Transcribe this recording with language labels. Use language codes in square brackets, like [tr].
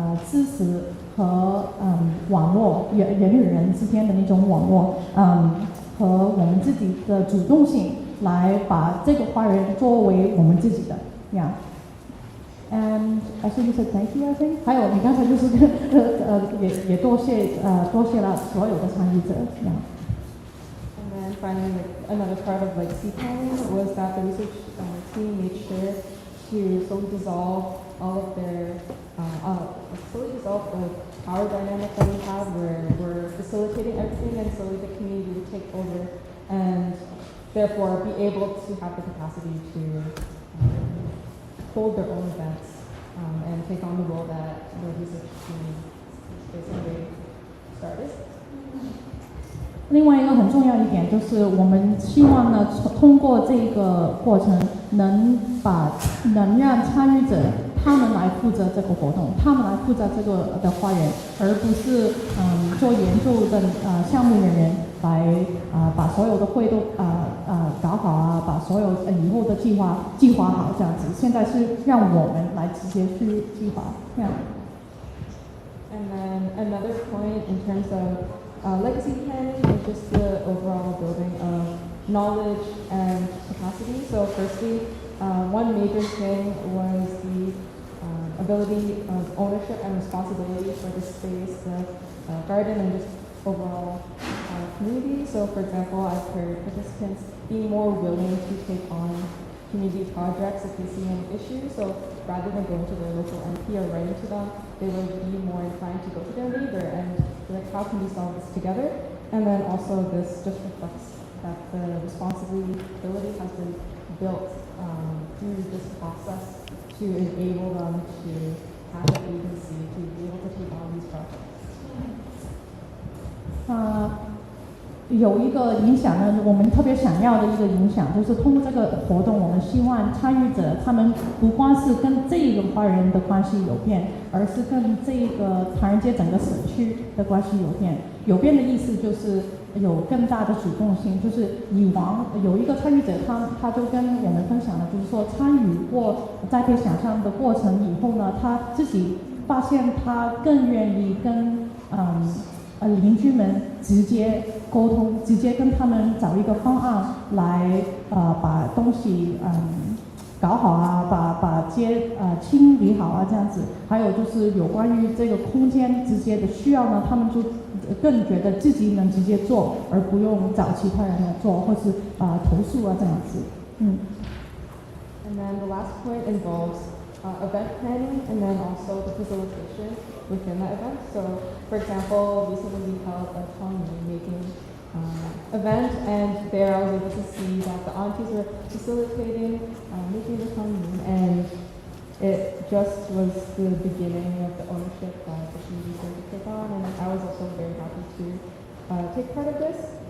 [zh] 支持和网络人与人之间的那种网络，和我们自己的主动性，来把这个花园作为我们自己的呀。 [en] And I think you said thank you, I think. [zh] 还有你刚才就是也多谢了所有的参与者。 [en] Yeah. And then finally, another part of legacy planning was that the research team made sure to slowly dissolve all of their slowly dissolve the power dynamic that we have, where we're facilitating everything, and slowly the community would take over and therefore be able to have the capacity to hold their own events and take on the role that the research team basically started. [zh] 另外一个很重要一点就是，我们希望呢，通过这个过程，能让参与者他们来负责这个活动，他们来负责这个的花园，而不是做研究的项目人员来把所有的会都搞好啊，把所有以后的计划好这样子。现在是让我们来直接去计划，这样。 [en] And then another point in terms of legacy planning is just the overall building of knowledge and capacity. So firstly, one major thing was the ability of ownership and responsibility for the space, the garden, and just overall community. So for example, I've heard participants being more willing to take on community projects if they see any issues. So rather than going to their local MP or writing to them, they would be more inclined to go to their neighbor and be like, how can we solve this together? And then also this just reflects that the responsibility has been built through this process to enable them to have the agency to be able to take on these projects. [zh] 有一个影响呢，我们特别想要的一个影响，就是通过这个活动，我们希望参与者他们不光是跟这个花园的关系有变，而是跟这个唐人街整个社区的关系有变。有变的意思就是有更大的主动性，就是以往有一个参与者他就跟我们分享了，就是说参与过栽培想象的过程以后呢，他自己发现他更愿意跟邻居们直接沟通，直接跟他们找一个方案来把东西搞好啊，把街清理好啊这样子。还有就是有关于这个空间直接的需要呢，他们就更觉得自己能直接做，而不用找其他人来做，或是投诉啊这样子。 [en] And then the last point involves event planning and then also the facilitation within that event. So, for example, recently we held a Tongming making event, and there I was able to see that the aunties were facilitating making the Tongming, and it just was the beginning of the ownership that the community is going to take on, and I was also very happy to take part of this.